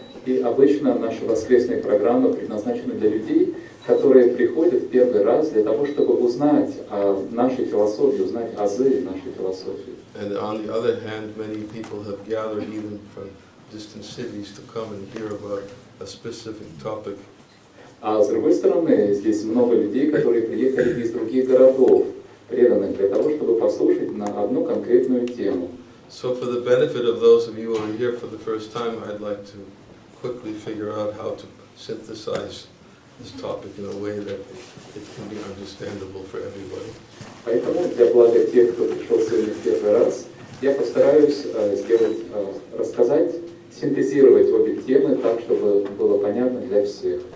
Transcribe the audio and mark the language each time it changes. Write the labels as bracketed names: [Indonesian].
[Russian] И обычно наши воскресные программы предназначены для людей, которые приходят в первый раз для того, чтобы узнать о нашей философии, узнать азы нашей философии. [English] And on the other hand, many people have gathered even from distant cities to come and hear about a specific topic. [Russian] А с другой стороны, здесь много людей, которые приехали из других городов, преданных для того, чтобы послушать на одну конкретную тему. [English] So for the benefit of those of you who are here for the first time, I'd like to quickly figure out how to synthesize this topic in a way that it can be understandable for everybody. [Russian] Поэтому для блага тех, кто пришел сегодня в первый раз, я постараюсь рассказать, синтезировать обе темы так, чтобы было понятно для всех.